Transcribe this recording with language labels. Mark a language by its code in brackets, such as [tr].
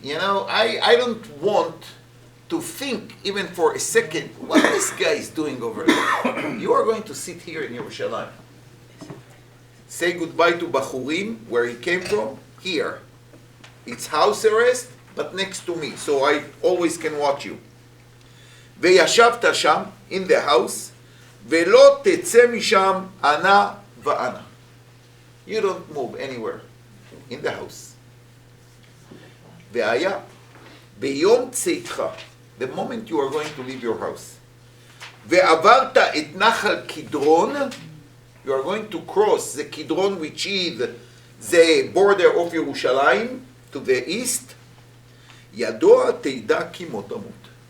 [en] You know, I don't want to think even for a second what this guy is doing over there. You are going to sit here in Yerushalayim. Say goodbye to Bachurim, where he came from, here. It's house arrest, but next to me, so I always can watch you. [he] וישבת שם, [en] in the house, [he] ולא תצא משם אנה ואנה. [en] You don't move anywhere in the house. [he] והיה ביום צאתך, [en] the moment you are going to leave your house, [he] ועברת את נחל קדרון, [en] you are going to cross the Kidron, which is the border of Yerushalayim to the east, [he] ידוע תדע כי מות תמות.